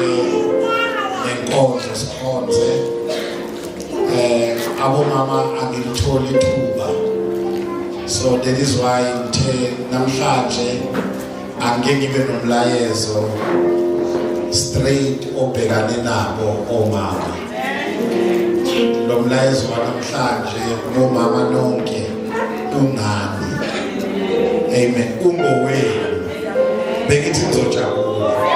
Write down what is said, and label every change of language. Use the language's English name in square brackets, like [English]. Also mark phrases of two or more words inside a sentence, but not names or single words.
[North Ndebele] abo mama angilitholi ithuba. So that is why namhlanje angeke ngibe nomlayezo straight obhekane nabo omama. Lo mlayezo namhlanje nomama nonke ungani. Amen. Ungowenu. Bekithi ngizojabula.